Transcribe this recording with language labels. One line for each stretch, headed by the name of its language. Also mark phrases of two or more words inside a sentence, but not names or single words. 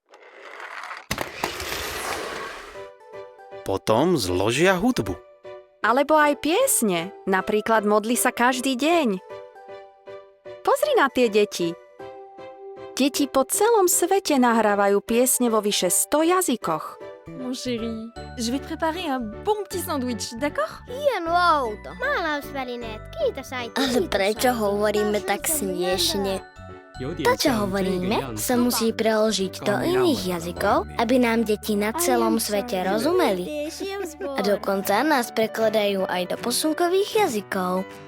Slovak: Potom zložia hudbu. Alebo aj piesne. Napríklad Modli sa každý deň. Pozri na tie deti. Deti po celom svete nahrávajú piesne vo vyše 100 jazykoch.
French: Mon chéri, je vais te préparer un bon petit sandwich, d'accord?
Hungarian: Ilyen auto.
Finnish: Maalausvälineet, kiitos äiti.
Slovak: Ale prečo hovoríme tak smiešne? To, čo hovoríme, sa musí preložiť do iných jazykov, aby nám deti na celom svete rozumeli. A dokonca nás prekladajú aj do posunkových jazykov.